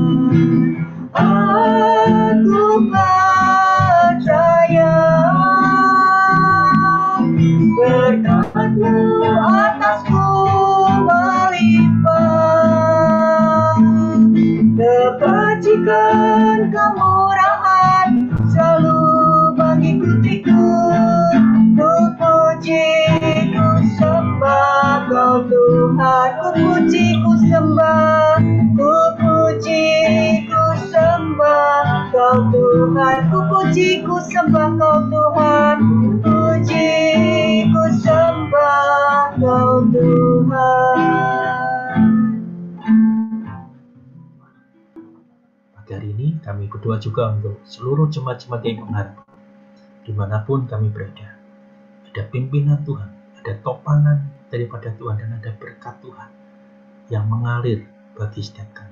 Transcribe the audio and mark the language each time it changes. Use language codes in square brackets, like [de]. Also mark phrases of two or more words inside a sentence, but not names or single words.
[id] Aku percaya berkat-Mu atasku melimpah, kebajikan kemurahan selalu mengikutiku. Ku puji, ku sembah Kau Tuhan. Ku puji, ku sembah, ku puji, ku sembah Kau Tuhan. Ku puji, ku sembah Kau Tuhan. Puji, ku sembah Kau Tuhan. Pagi hari ini kami berdoa juga untuk seluruh jemaat-jemaat yang mengharap dimanapun kami berada. Ada pimpinan Tuhan, ada topangan daripada Tuhan, dan ada berkat Tuhan yang mengalir bagi setiap kami.